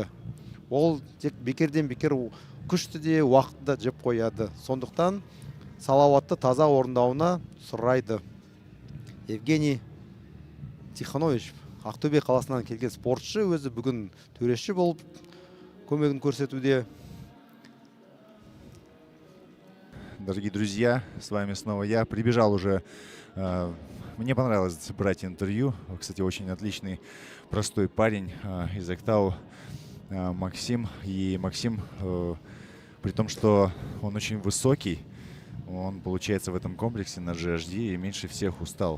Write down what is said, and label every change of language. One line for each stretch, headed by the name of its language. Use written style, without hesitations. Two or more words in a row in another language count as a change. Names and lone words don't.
Kazakh: Ол тек бекерден бекер күшті де уақытты да жеп қояды. Сондықтан салауатты таза орындауына сұрайды. Евгений Тихонович, Ақтөбе қаласынан келген спортшы, өзі бүгін төреші болып көмегін көрсетуде.
Russian: Дорогие друзья, с вами снова я. Прибежал уже. Мне понравилось брать интервью. Кстати, очень отличный, простой парень из Актау, Максим. И Максим, при том, что он очень высокий, он, получается, в этом комплексе на GHD и меньше всех устал.